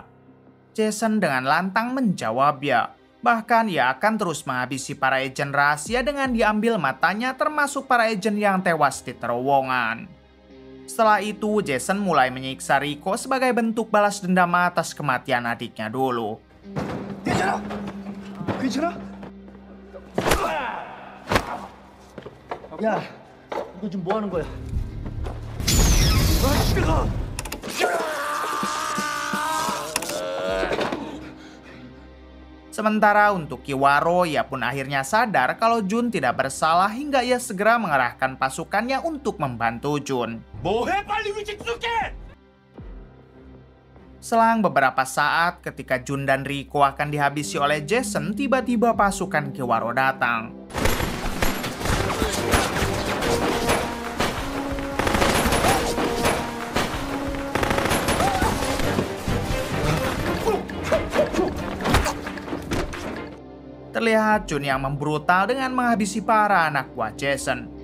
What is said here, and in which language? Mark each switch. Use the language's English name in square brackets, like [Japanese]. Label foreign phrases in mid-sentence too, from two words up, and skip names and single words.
[Indonesian] Jason dengan lantang menjawab ya. Bahkan ia akan terus menghabisi para agen rahasia dengan diambil matanya, termasuk para agen yang tewas di terowongan. Setelah itu, Jason mulai menyiksa Riko sebagai bentuk balas dendam atas kematian adiknya dulu. [Korean] 괜찮아? 괜찮아? 야, 이거 지금 뭐 하는 거야? 아, 집에 가! [Indonesian] Sementara untuk Kiwaro, ia pun akhirnya sadar kalau Jun tidak bersalah hingga ia segera mengerahkan pasukannya untuk membantu Jun. [Korean] 뭐해 빨리 위치 추적해! [Indonesian] Selang beberapa saat, ketika Jun dan Riko akan dihabisi oleh Jason, tiba-tiba pasukan Kiwaro datang. Terlihat Jun yang membrutal dengan menghabisi para anak buah Jason.